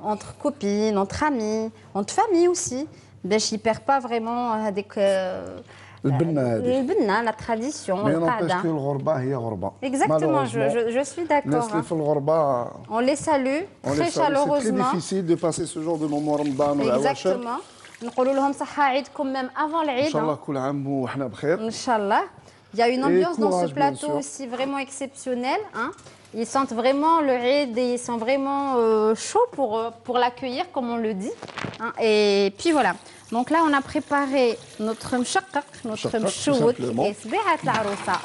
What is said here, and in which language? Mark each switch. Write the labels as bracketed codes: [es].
[fr] Entre copines, entre amis, entre familles aussi. [ar] باش يبرد [fr] pas vraiment [ar] هذيك البنة [fr] la tradition. Mais n'empêche que [ar] الغربة هي غربة. [fr] Exactement, je suis d'accord. [ar] الناس اللي في الغربة [fr] on les salue très chaleureusement. C'est très difficile de passer ce genre de moment [ar] رمضان والعواشر. [fr] Exactement. [ar] نقولوا لهم صحة عيدكم [fr] même avant [ar] العيد. إن شاء الله كل عام وإحنا بخير. إن شاء الله. [fr] Il y a une ambiance dans ce plateau aussi vraiment exceptionnelle, hein. Ils sentent vraiment le Eid et ils sont vraiment chauds pour l'accueillir, comme on le dit. Hein. Et puis voilà. Donc là, on a préparé notre mshaqaq, notre mchouk et sbeat l'arousa.